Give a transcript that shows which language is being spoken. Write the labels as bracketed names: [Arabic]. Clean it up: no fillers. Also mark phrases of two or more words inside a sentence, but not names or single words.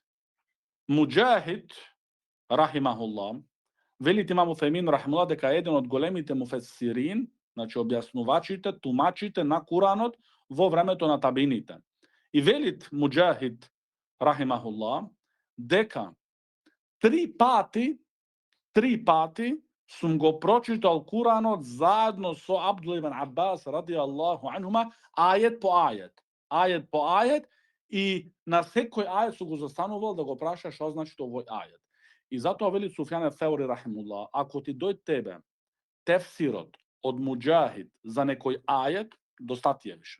[Macedonian] Муџахид, рахимахуллах, велит имам Уфемин рахимуллах дека е еден од големите муфесирин, значи објаснувачите, тумачите на Куранот во времето на табините. И велит Муџахид рахимахуллах дека три пати сум го прочитал Куранот заедно со Абдул ибн Аббас [Arabic] رضي الله عنهما, [Macedonian] ајет по ајет, и на секој ајет су го застанувал да го праша што значи овој ајет. И затоа вели Суфјан Саури рахимуллах, ако ти дојде тебе тефсирот од Муџахид за некој ајет, достатие више.